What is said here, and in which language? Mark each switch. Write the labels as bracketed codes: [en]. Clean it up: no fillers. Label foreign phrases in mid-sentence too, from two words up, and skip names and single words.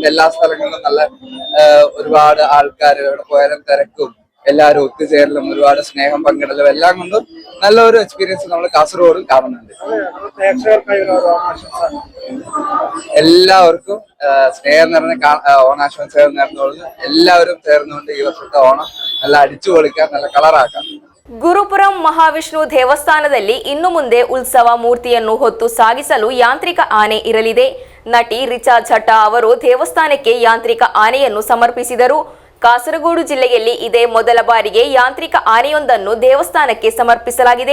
[ml] എല്ലാ സ്ഥലങ്ങളിലും നല്ല ഒരുപാട് ആൾക്കാർ എവിടെ പോയാലും തിരക്കും എല്ലാവരും ഒത്തുചേരലും ഒരുപാട് സ്നേഹം പങ്കിടലും എല്ലാം കൊണ്ടും നല്ലൊരു എക്സ്പീരിയൻസ് നമ്മൾ കാസർഗോഡ് കാണുന്നുണ്ട്. എല്ലാവർക്കും സ്നേഹം നിറഞ്ഞ ഓണാശംസകൾ നേർന്നുകൊണ്ട് എല്ലാവരും ചേർന്നുകൊണ്ട് ഈ വർഷത്തെ ഓണം നല്ല അടിച്ചു പൊളിക്കാൻ, നല്ല കളറാക്കാം. [kn] ಗುರುಪುರಂ ಮಹಾವಿಷ್ಣು ದೇವಸ್ಥಾನದಲ್ಲಿ ಇನ್ನು ಮುಂದೆ ಉತ್ಸವ ಮೂರ್ತಿಯನ್ನು ಹೊತ್ತು ಸಾಗಿಸಲು ಯಾಂತ್ರಿಕ ಆನೆ ಇರಲಿದೆ. ನಟಿ ರಿಚಾ ಝಟ್ಟಾ ಅವರು ದೇವಸ್ಥಾನಕ್ಕೆ ಯಾಂತ್ರಿಕ ಆನೆಯನ್ನು ಸಮರ್ಪಿಸಿದರು. ಕಾಸರಗೋಡು ಜಿಲ್ಲೆಯಲ್ಲಿ ಇದೇ ಮೊದಲ ಬಾರಿಗೆ ಯಾಂತ್ರಿಕ ಆನೆಯೊಂದನ್ನು ದೇವಸ್ಥಾನಕ್ಕೆ ಸಮರ್ಪಿಸಲಾಗಿದೆ.